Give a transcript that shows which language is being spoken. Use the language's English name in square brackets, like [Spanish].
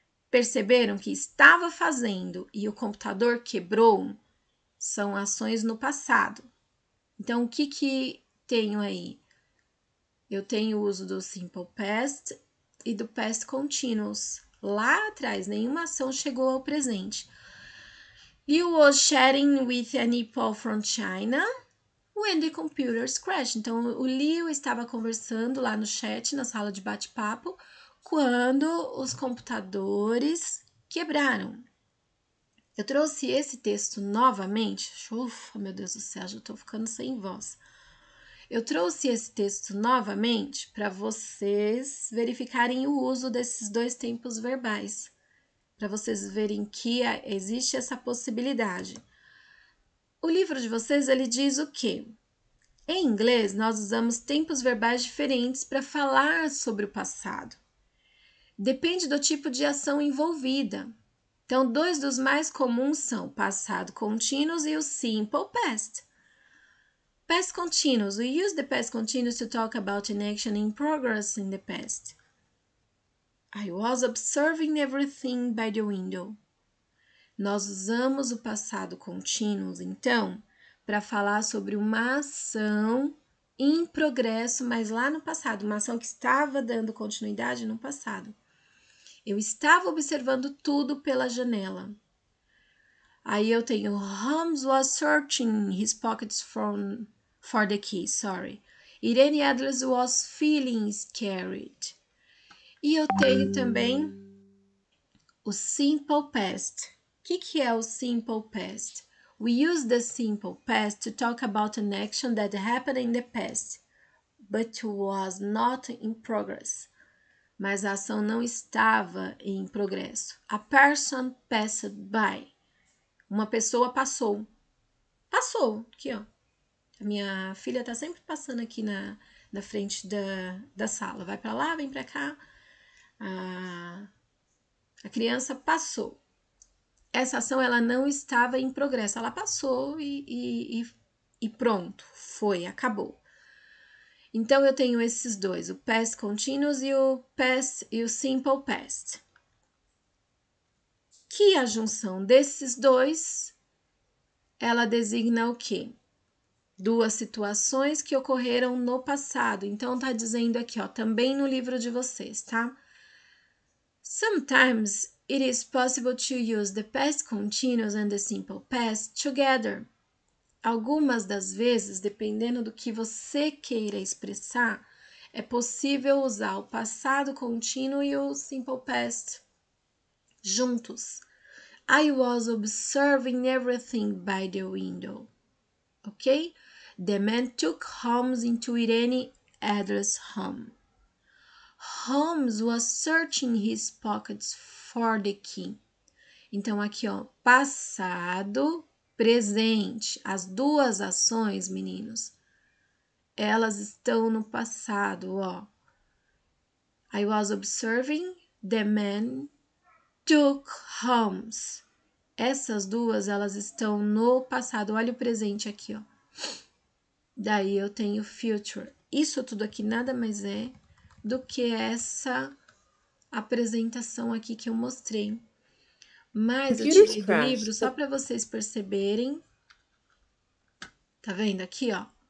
[Portuguese] Perceberam que estava fazendo e o computador quebrou? São ações no passado. Então, o que tenho aí? Eu tenho o uso do Simple Past e do Past Continuous. Lá atrás, nenhuma ação chegou ao presente. [English] You was chatting with a people from China when the computers crashed. [Portuguese] Então, o Leo estava conversando lá no chat, na sala de bate-papo, quando os computadores quebraram. Eu trouxe esse texto novamente. Ufa, meu Deus do céu, já estou ficando sem voz. Eu trouxe esse texto novamente para vocês verificarem o uso desses dois tempos verbais, para vocês verem que existe essa possibilidade. O livro de vocês, ele diz o quê? Em inglês, nós usamos tempos verbais diferentes para falar sobre o passado. Depende do tipo de ação envolvida. Então, dois dos mais comuns são o passado contínuo e o simple past. [English] Past continuous. We use the past continuous to talk about an action in progress in the past. I was observing everything by the window. [Portuguese] Nós usamos o passado contínuo, então, para falar sobre uma ação em progresso, mas lá no passado, uma ação que estava dando continuidade no passado. Eu estava observando tudo pela janela. Aí eu tenho [English] Holmes was searching his pockets for the key, sorry. Irene Adler was feeling scared. [Portuguese] E eu tenho também o simple past. O que é o simple past? [English] We use the simple past to talk about an action that happened in the past, but was not in progress. [Portuguese] Mas a ação não estava em progresso. [English] A person passed by. [Portuguese] Uma pessoa passou. Passou, aqui ó. A minha filha tá sempre passando aqui na frente da sala. Vai para lá, vem para cá. A criança passou. Essa ação ela não estava em progresso. Ela passou e pronto. Foi, acabou. Então, eu tenho esses dois. O past continuous e o simple past. Que a junção desses dois, ela designa o quê? Duas situações que ocorreram no passado. Então, tá dizendo aqui, ó, também no livro de vocês, tá? [English] Sometimes it is possible to use the past continuous and the simple past together. [Portuguese] Algumas das vezes, dependendo do que você queira expressar, é possível usar o passado contínuo e o simple past juntos. [English] I was observing everything by the window. Ok? The man took Holmes into Irene Adler's home. Holmes was searching his pockets for the key. [Portuguese] Então, aqui, ó, passado, presente. As duas ações, meninos, elas estão no passado, ó. [English] I was observing, the man took Holmes. [Portuguese] Essas duas, elas estão no passado. Olha o presente aqui, ó. Daí eu tenho future. Isso tudo aqui nada mais é do que essa apresentação aqui que eu mostrei. Mas eu tirei do livro só para vocês perceberem. Tá vendo aqui, ó?